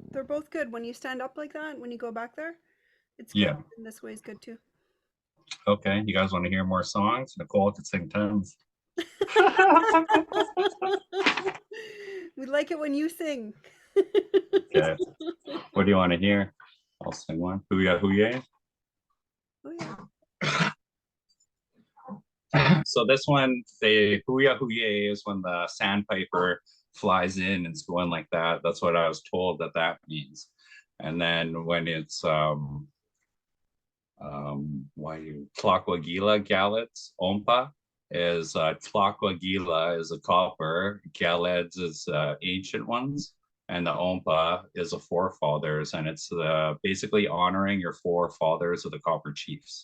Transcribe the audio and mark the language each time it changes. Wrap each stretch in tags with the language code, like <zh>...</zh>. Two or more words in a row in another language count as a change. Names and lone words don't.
<en>They're both good when you stand up like that. When you go back there, it's good. Yeah. And this way is good too. Okay, you guys want to hear more songs? Nicole could sing tons. We like it when you sing. Okay. What do you want to hear? I'll sing one. Hoo-ya, hoo-yay. Oh yeah. So this one, the hoo-ya, hoo-yay is when the sandpiper flies in and it's going like that. That's what I was told that that means. And then when it's why you Tlaquagila Galets Ompa is Tlaquagila is a copper, Galeds is ancient ones, and the Ompa is a forefathers, and it's basically honoring your forefathers of the copper chiefs.</en>